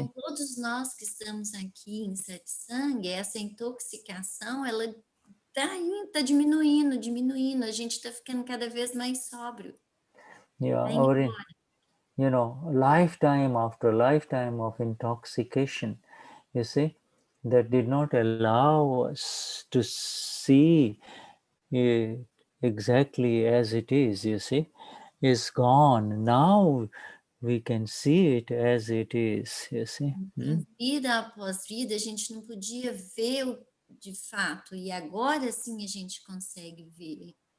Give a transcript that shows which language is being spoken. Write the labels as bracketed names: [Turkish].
[Portuguese] Então, todos nós que estamos aqui em satsang, essa intoxicação, ela tá diminuindo. A gente está ficando cada vez mais sóbrio. [English] Lifetime after lifetime of intoxication, you see, that did not allow us to see it exactly as it is, you see, is gone. Now we can see it as it is, you see. [Portuguese] Vida após vida, a gente não podia ver de fato, e agora sim a gente consegue ver.